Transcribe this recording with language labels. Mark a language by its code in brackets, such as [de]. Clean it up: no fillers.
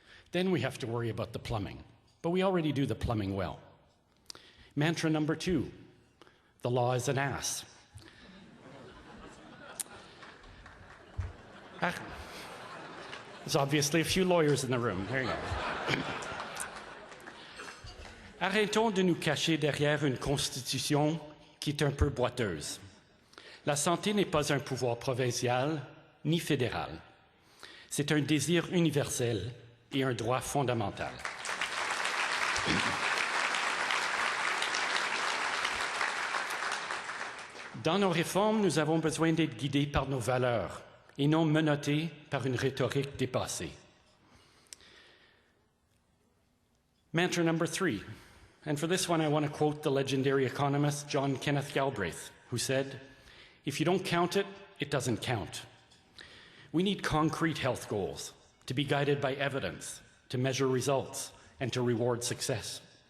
[en] Then we have to worry about the plumbing, but we already do the plumbing well. Mantra number 2, the law is an ass. There's obviously a few lawyers in the room. There you go. [fr] Arrêtons de nous cacher derrière une constitution qui est un peu boiteuse. La santé n'est pas un pouvoir provincial ni fédéral. C'est un désir universel et un droit fondamental. Dans nos réformes, nous avons besoin d'être guidés par nos valeurs et non menottés par une rhétorique dépassée. [en] Mantra number 3, and for this one I want to quote the legendary economist John Kenneth Galbraith, who said, "If you don't count it, it doesn't count." We need concrete health goals to be guided by evidence, to measure results, and to reward success.